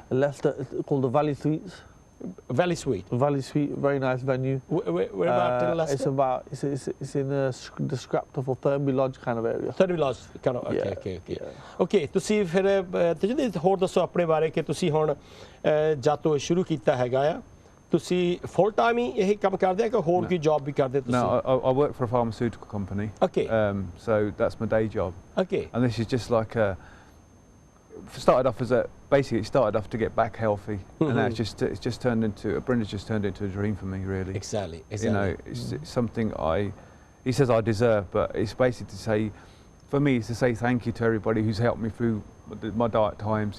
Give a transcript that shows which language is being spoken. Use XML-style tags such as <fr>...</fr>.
<en>Leicester, it's called the Valley Suites. Valley Suite. Valley Suite, very nice venue. Where about in Leicester? It's in the Scraptoff or Thurmby Lodge kind of area. Thurmby Lodge kind of. Okay.</en> <pa>Okay, ਤੁਸੀਂ ਫਿਰ ਤਜਿੰਦਰ ਹੋਰ ਦੱਸੋ ਆਪਣੇ ਬਾਰੇ ਕਿ ਤੁਸੀਂ ਹੁਣ ਜਦ ਤੋਂ ਸ਼ੁਰੂ ਕੀਤਾ ਹੈਗਾ ਆ ਤੁਸੀਂ full time ਹੀ ਇਹ ਕੰਮ ਕਰਦੇ ਆ ਕਿ ਹੋਰ ਕੀ job ਵੀ ਕਰਦੇ ਤੁਸੀਂ?</pa> <en>No, I work for a pharmaceutical company. Okay. So that's my day job. Okay. And this is just like started off as basically it started off to get back healthy, and now it's just turned into Barinder's just turned into a dream for me, really. Exactly. You know, it's something he says I deserve, but it's basically to say, for me, it's to say thank you to everybody who's helped me through my dark times.</en>